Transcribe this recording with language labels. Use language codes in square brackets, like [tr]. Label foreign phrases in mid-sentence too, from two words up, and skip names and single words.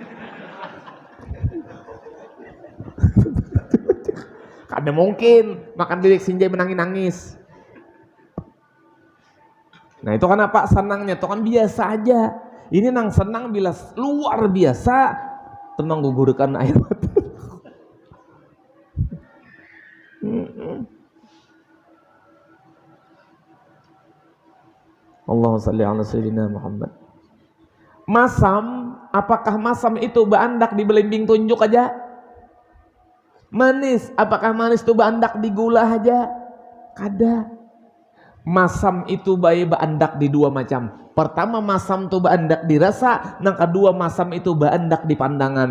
[bjn] Kada mungkin makan bebek sinja menangis-nangis. Nah itu kenapa senangnya itu kan biasa aja. Ini nang senang bila luar biasa temang gugurkan air mata. [ar] اللهم صل على سيدنا محمد. [bjn] Masam, apakah masam itu baandak di belimbing tunjuk aja? Manis, apakah manis itu baandak di gula aja? Kada. Masam itu baik baandak di dua macam. Pertama masam itu baandak dirasa, yang kedua masam itu baandak di pandangan.